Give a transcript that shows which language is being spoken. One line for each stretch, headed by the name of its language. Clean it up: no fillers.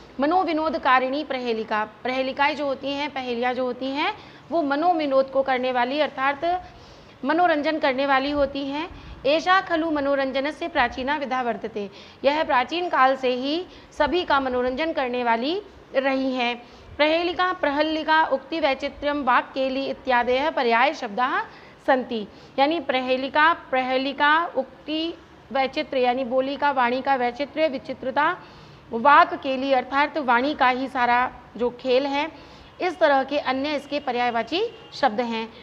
Sanskrit: मनोविनोदकारिणी प्रहेलिका,
Hindi: प्रहेलिकाएँ जो होती हैं, पहेलियाँ जो होती हैं वो मनोविनोद को करने वाली अर्थात मनोरंजन करने वाली होती हैं।
Sanskrit: एषा खलु मनोरंजन से प्राचीना विधा वर्तते,
Hindi: यह प्राचीन काल से ही सभी का मनोरंजन करने वाली रही हैं।
Sanskrit: प्रहेलिका, प्रहल्लिका, उक्ति वैचित्र्यम, वाक्केली इत्यादयः पर्याय शब्दाः सन्ति।
Hindi: यानी प्रहेलिका, प्रहलिका, उक्ति वैचित्र्य यानी बोली का, वाणी का वैचित्र्य, विचित्रता, वाक्केली अर्थात वाणी का ही सारा जो खेल है, इस तरह के अन्य इसके पर्यायवाची शब्द हैं।